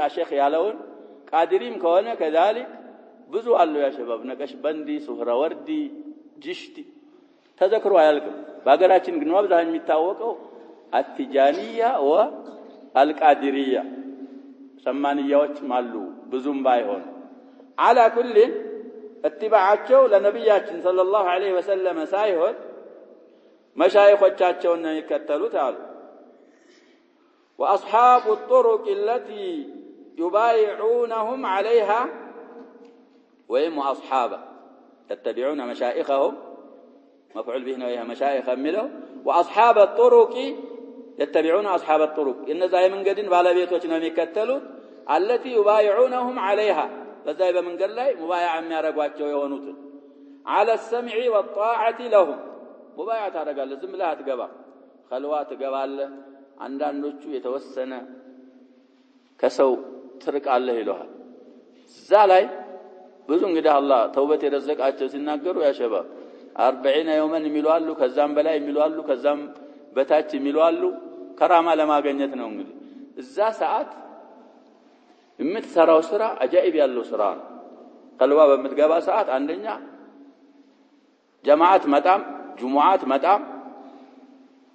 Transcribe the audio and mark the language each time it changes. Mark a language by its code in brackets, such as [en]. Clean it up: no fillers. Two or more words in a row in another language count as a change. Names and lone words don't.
[am] ሼክ ያለውን ቃድሪም ከሆነ كذلك ብዙ አሉ ያ ሸባብ ነቀሽበንዲ ሱህራወርዲ ጅሽቲ ተዘክሮ አያልቅም። በአገራችን ግን አብዛኛው የሚታወቀው አትጃኒያ ወአልቃድሪያ ሰማንያዎችም አሉ ብዙም ባይሆን [ar] على كل [am] اتباعቸው ለነብያችን ሰለላሁ ዐለይሂ ወሰለም ሳይሆን መሻይኾቻቸውን ነው የሚከተሉት አሉ። [ar] واصحاب الطرق التي يبايعونهم عليها وهم اصحابه يتبعون مشايخهم مفعول به ነው مشايخ የሚለው واصحاب الطرق يتبعون اصحاب الطرق [am] እነዛ የመንገድን ባለቤቶች ነው የሚከተሉት [ar] التي يبايعونهم عليها [am] በዛ በመንገድ ላይ ሙባይዓ የሚያረጋቸው የሆኑት [ar] على السمع والطاعه لهم [am] ሙባይዓ ታረጋለህ። ዝም ብለህ አትገባ ኸልዋ ትገባለህ። አንዳንዶቹ የተወሰነ ከሰው ትርቃለህ ይለዋል። እዛ ላይ ብዙ እንግዲህ አላህ ተውበት የረዘቃቸው ሲናገሩ ያ ሸባብ 40 يوما የሚሏሉ ከዛም በላይ የሚሏሉ ከዛም በታች የሚሏሉ ከራማ ለማግኘት ነው። እንግዲህ እዛ ሰዓት የምትሰራው ስራ አጃኢብ ያለው ስራ ነው። ቀልዋ በምትገባ ሰዓት አንደኛ ጀማዓት መጣም ጁሙዓት መጣም